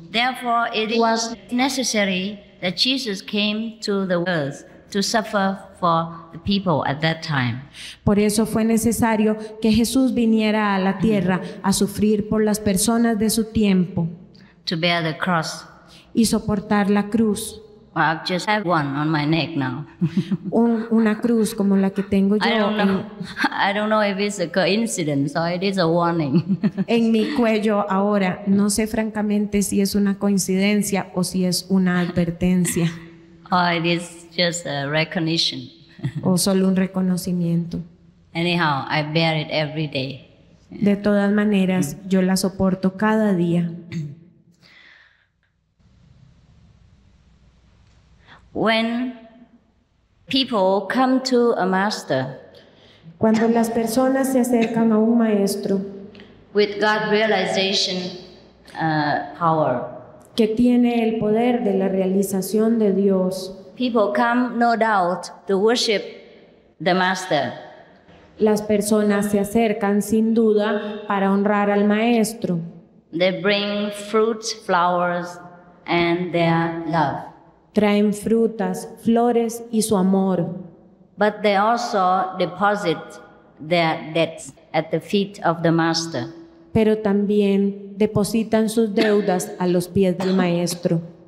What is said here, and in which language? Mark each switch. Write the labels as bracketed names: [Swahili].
[English] Therefore, it was necessary that Jesus came to the earth to suffer for the people at that time. [Spanish] Por eso fue necesario que Jesús viniera a la tierra a sufrir por las personas de su tiempo. [English] To bear the cross. [Spanish] Y soportar la cruz. [English] I just have one on my neck now. [Spanish] Una cruz como la que tengo yo. [English] I don't know if it's a coincidence or it is a warning. [Spanish] En mi cuello ahora. No sé francamente si es una coincidencia o si es una advertencia. [English] Or it is just a recognition. [Spanish] O solo un reconocimiento. [English] Anyhow, I bear it every day. [Spanish] De todas maneras, yo la soporto cada día. [English] When people come to a master, [Spanish] cuando las personas se acercan a un maestro, [English] with God realization power, [Spanish] que tiene el poder de la realización de Dios, [English] people come no doubt to worship the master. [Spanish] Las personas se acercan sin duda para honrar al maestro. [English] They bring fruits, flowers, and their love. [Spanish] Traen frutas, flores y su amor. [English] But they also deposit their debts at the feet of the master. [Spanish] Pero también depositan sus deudas a los pies del maestro.